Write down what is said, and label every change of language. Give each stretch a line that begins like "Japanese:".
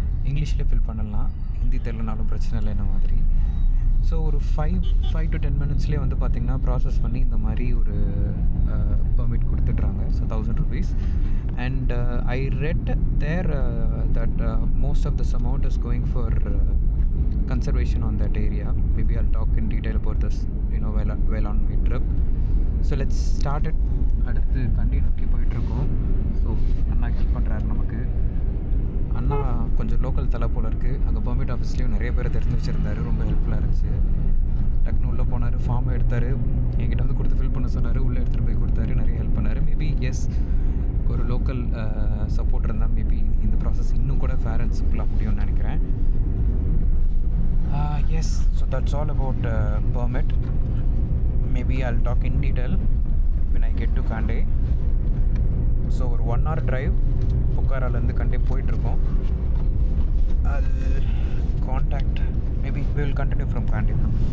Tamil: இங்கிலீஷில் ஃபில் பண்ணலாம், ஹிந்தி தெரியலனாலும் பிரச்சனை இல்லை என்ன மாதிரி. ஸோ ஒரு 5 to 10 minutesலேயே வந்து பார்த்திங்கன்னா ப்ராசஸ் பண்ணி இந்த மாதிரி ஒரு பெர்மிட் கொடுத்துட்றாங்க. So 1,000 rupees.
English: And I read there that most of this amount is going for conservation on that area. Maybe I'll talk in detail about this while on my trip. So let's start it.
Tamil: அடுத்து கண்டி நோக்கி போயிட்டுருக்கோம். So அண்ணா help பண்ணுறாரு நமக்கு. அண்ணா கொஞ்சம் local தலை போல் இருக்குது. அங்கே permit ஆஃபீஸ்லேயும் நிறைய பேரை தெரிஞ்சு வச்சுருந்தாரு. ரொம்ப ஹெல்ப்ஃபுல்லாக இருந்துச்சு. டக்குன்னு உள்ளே போனார், ஃபார்மை எடுத்தார், என்கிட்ட வந்து கொடுத்து ஃபில் பண்ண சொன்னார். உள்ளே எடுத்துகிட்டு போய் கொடுத்தாரு, நிறைய ஹெல்ப் பண்ணார். மேபி எஸ் ஒரு லோக்கல் சப்போர்ட் இருந்தால் மேபி இந்த ப்ராசஸ் இன்னும் கூட ஃபேர் அண்ட் சிம்பிளாக முடியும்னு நினைக்கிறேன்.
English: Yes, so that's all about permit. Maybe I'll talk in detail when I get to Kande.
Tamil: So ஒரு 1 hour drive பொக்காராலேருந்து கண்டே போயிட்டுருக்கோம்.
English: I'll contact, maybe we will continue from Kande now.